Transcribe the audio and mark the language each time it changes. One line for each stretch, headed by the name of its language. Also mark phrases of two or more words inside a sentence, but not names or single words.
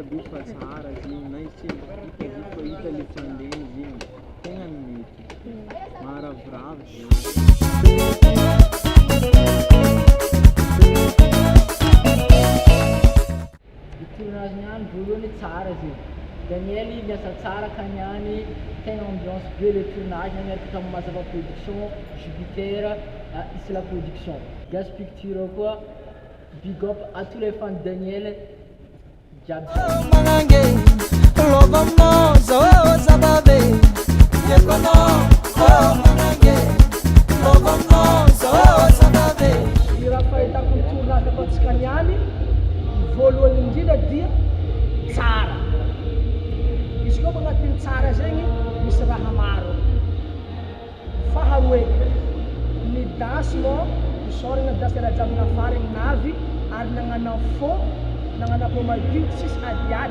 Malagasy: be fa tsara zegny na hita le fandeny zegny tegna mety maharavoravo tournage niany voalohany tsara zegny Daniel miasa tsara ka niany tegna ambiance be le tournage miaraka tamin'ny Mazava production Jupiter Isla production Gas Picture koa
English: big up
French: à tous les fans de Daniel manange logono zababe yekono manange logono zababe
Malagasy: ira fahitako ny tournage ataontsika niany voalohany indrindra dia tsara izy koa magnatin'ny tsara zegny misy raha maro faharoe ny danse moa isorana danse raha jiaby nafary navy ary nagnanao faux nagnanao madio tsisy adiady